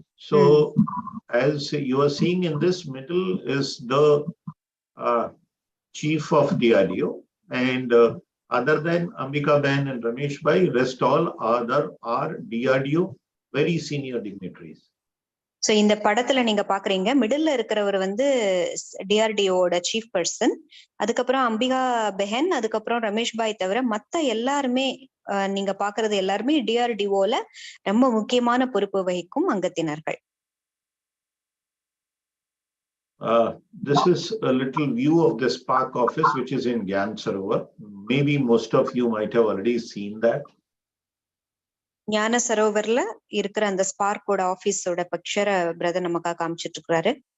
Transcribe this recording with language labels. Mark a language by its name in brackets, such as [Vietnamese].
[English] So, as you are seeing in this middle is the chief of DRDO, and other than Ambika Ben and Ramesh Bhai, rest all other are DRDO very senior dignitaries. [Tamil] So இந்த படத்துல நீங்க பாக்குறீங்க மிடில்ல இருக்கிறவர் வந்து டிஆர்டிஓட chief person, அதுக்கப்புறம் அம்பிகா பெஹன், அதுக்கப்புறம் ரமேஷ் பாய் தவிர மத்த எல்லாருமே நீங்க பாக்குறது எல்லாருமே டிஆர்டிஓல ரொம்ப முக்கியமான பொறுப்பு வகிக்கும் அங்கத்தினர்கள். [English] This is a little view of the Spark office, which is in Gyan Sarovar. Maybe most of you might have already seen that. [Tamil] ஞான சரோவர்ல இருக்கிற அந்த ஸ்பார்க்கோட ஆபீஸோட பிக்சரை பிரதர் நமக்கா காமிச்சிட்டு இருக்காரு.